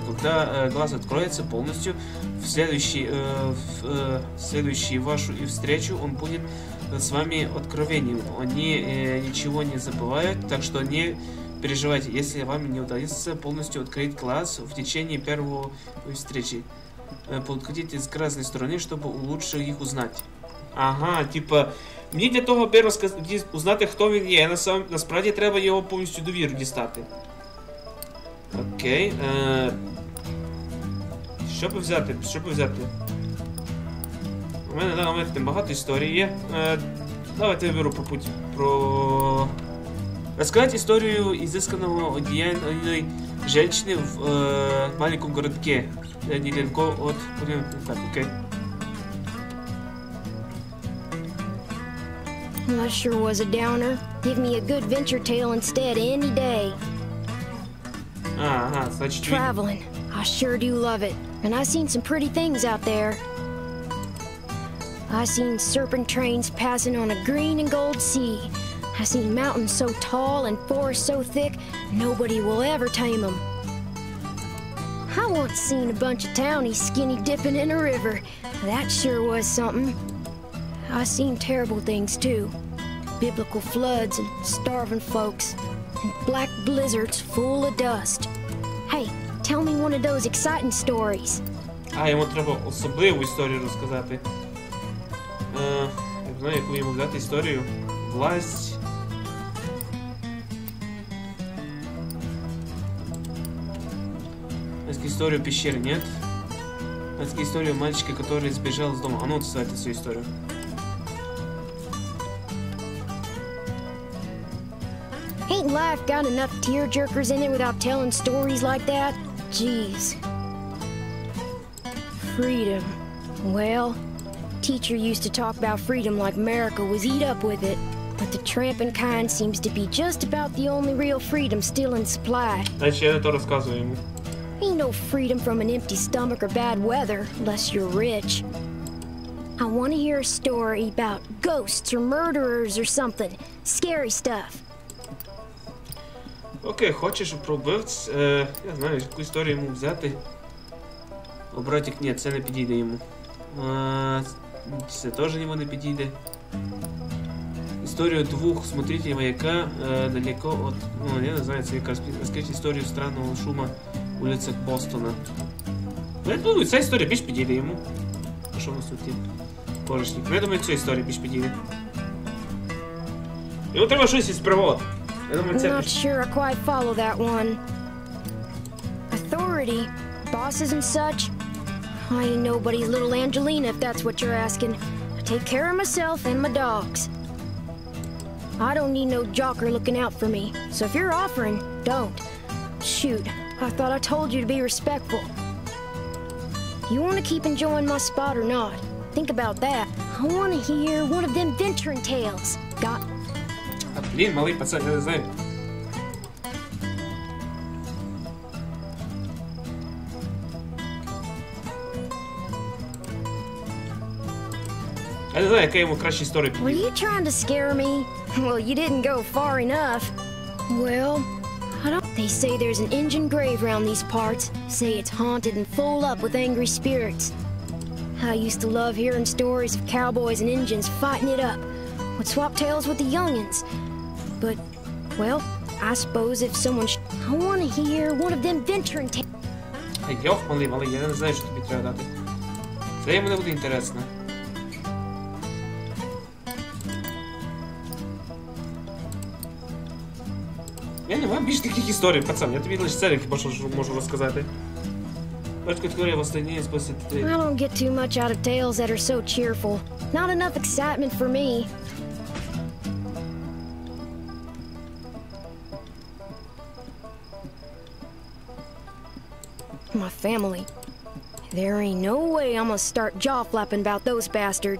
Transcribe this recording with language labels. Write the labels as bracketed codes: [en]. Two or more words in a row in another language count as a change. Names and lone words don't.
[ru] Когда глаз откроется полностью, в следующую вашу встречу он будет с вами откровением. Они ничего не забывают, так что не переживайте, если вам не удастся полностью открыть глаз в течение первой встречи. Подходите с разной стороны, чтобы лучше их узнать. Ага, типа, [uk] мені для того узнати, хто він є. Насправді треба його повністю довіру дістати. Окей. Що б взяти? У мене на даний момент багато історій є. Давайте я виберу про... [ru] Рассказать историю изысканного одеяния женщины в маленьком городке. Недалеко от... Так, окей. [en] Well, that sure was a downer. Give me a good venture tale instead any day. Ага, значит... Traveling. I sure do love it. And I seen some pretty things out there. I seen serpent trains passing on a green and gold sea. I seen mountains so tall and forests so thick, nobody will ever tame them. I once seen a bunch of townies skinny dipping in a river. That sure was something. I seen terrible things too. Biblical floods and starving folks. And black blizzards full of dust. Hey, tell me one of those exciting stories. [uk] А, йому треба особливу історію розказати. Я не знаю, яку йому взяти історію. [ru] Власть. Историю пещеры, нет? Историю мальчика, который сбежал из дома. А ну, кстати, свою историю. [en] Ain't life got enough tearjerkers in it without telling stories like that? Jeez. Freedom. Well, teacher used to talk about freedom like America was eat up with it. But the tramping kind seems to be just about the only real freedom still in supply. [ru] Значит, я это рассказываю ему. [en] Ain't no freedom from an empty stomach or bad weather, unless you're rich. I want to hear a story about ghosts or murderers or something. Scary stuff. [uk] Окей, хочеш про вбивць? Я знаю, яку історію йому взяти. О, братик, ні, це не підійде йому. Це теж йому не підійде. Історію двох [ru] смотрителей маяка далеко от... [uk] Ну, я не знаю, це якась... Розкажіть історію [ru] странного шума [uk] в вулицях Бостона. Ну, я думаю, ця історія більш підійде йому. А що у нас тут є? Порожнік. Я думаю, цю історію більш підійде. Йому треба щось із пригод. Я думаю, [en] I'm [uk] це [en] not [uk] більш... [en] sure I quite follow that one. Authority, bosses and such. I ain't nobody's little Angelina, if that's what you're asking. I take care of myself and my dogs. I don't need no jocker looking out for me, so if you're offering, don't. Shoot, I thought I told you to be respectful. You want to keep enjoying my spot or not? Think about that. I want to hear one of them venturing tales. Got... [uk] А, блін, малий пацан, я не знаю. Я не знаю, яка йому краща історія [en] Were [uk] підійде. [en] you trying to scare me? Well, you didn't go far enough. Well, I don't... They say there's an Injun grave around these parts. Say it's haunted and full up with angry spirits. I used to love hearing stories of cowboys and Injuns fighting it up. Would swap tales with the youngins. But, well, I suppose if someone... I want to hear one of them venturing tales. [uk] Йох, малий, я не знаю, що тобі треба дати. Це йому не буде інтересно. Я не маю більше таких історій, пацан, я тобі лише це хіба що можу розказати. Бачку теорія в останній спосіб. [en] I don't get too much out of tales that are so cheerful. Not enough excitement for me. My family. There ain't no way I'm gonna start jaw flapping about those bastards.